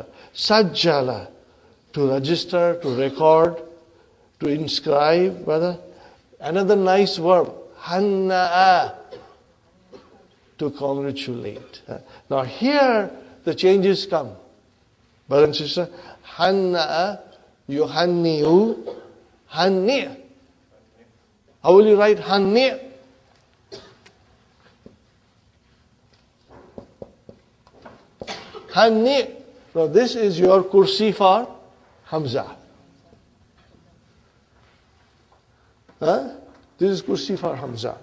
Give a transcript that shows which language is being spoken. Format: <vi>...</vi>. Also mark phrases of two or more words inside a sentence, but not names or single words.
<en>Sajjala, to register, to record, to inscribe, brother. Another nice verb. Hanna'a, to congratulate. Now here the changes come. Brother and sister,</en> <ar>هنّأ، يهنّئ، هنّئ'.</ar> <en>How will you write hanni'? Hanni'. Now this is your kursi for Hamza. This is kursi for Hamza.</en>